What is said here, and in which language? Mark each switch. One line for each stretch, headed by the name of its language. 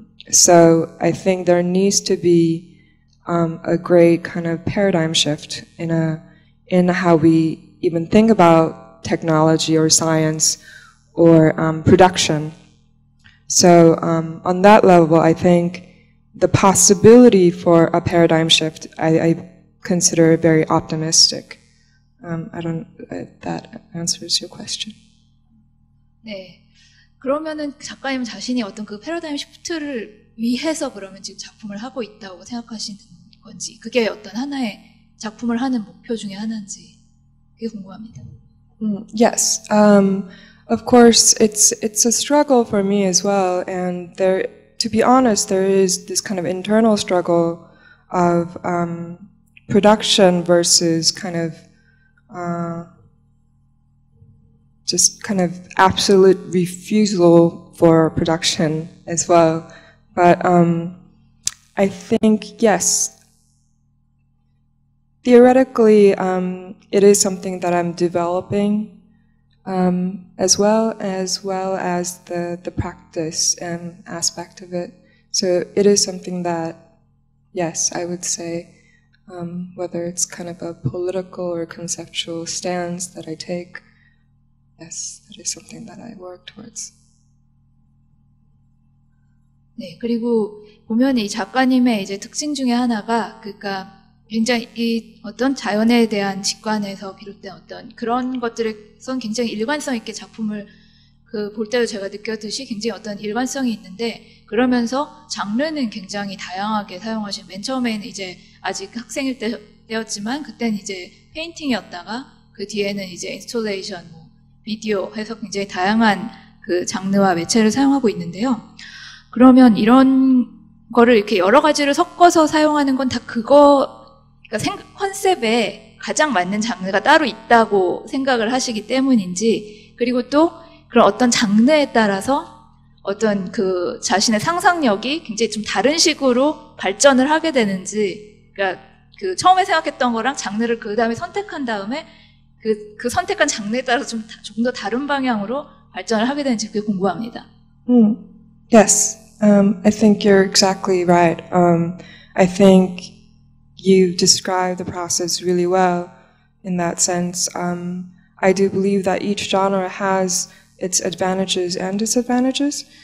English: So I think there needs to be a great kind of paradigm shift in how we even think about technology or science or production. So on that level, I think the possibility for a paradigm shift, I consider very optimistic. I don't if that answers your question.
Korean: 네. 그러면은 작가님 자신이 어떤 그 패러다임 시프트를 위해서 그러면 지금 작품을 하고 있다고 생각하시는 건지, 그게 어떤 하나의 작품을 하는 목표 중에 하나인지, 그게 궁금합니다.
English: Yes. Of course, it's a struggle for me as well, and to be honest, there is this kind of internal struggle of production versus kind of just kind of absolute refusal for production as well. But I think, yes, theoretically, it is something that I'm developing as well as the practice aspect of it. So it is something that, yes, I would say, whether it's kind of a political or conceptual stance that I take, yes, that is something that I work towards.
Korean: 네, 그리고 보면 이 작가님의 이제 특징 중에 하나가, 그러니까 굉장히 이 어떤 자연에 대한 직관에서 비롯된 어떤 그런 것들에 선 굉장히 일관성 있게 작품을 그 볼 때도 제가 느꼈듯이 굉장히 어떤 일관성이 있는데 그러면서 장르는 굉장히 다양하게 사용하신 맨 처음에는 이제 아직 학생일 때였지만 그때는 이제 페인팅이었다가 그 뒤에는 이제 인스톨레이션, 뭐 비디오 해서 굉장히 다양한 그 장르와 매체를 사용하고 있는데요. 그러면 이런 거를 이렇게 여러 가지를 섞어서 사용하는 건 다 그러니까 컨셉에 가장 맞는 장르가 따로 있다고 생각을 하시기 때문인지, 그리고 또 그런 어떤 장르에 따라서 어떤 그 자신의 상상력이 굉장히 좀 다른 식으로 발전을 하게 되는지, 그러니까 그 처음에 생각했던 거랑 장르를 그 다음에 선택한 다음에 그 선택한 장르에 따라서 조금 더 다른 방향으로 발전을 하게 되는지 그게 궁금합니다.
English: Yes, I think you're exactly right. I think you described the process really well in that sense. I do believe that each genre has its advantages and disadvantages.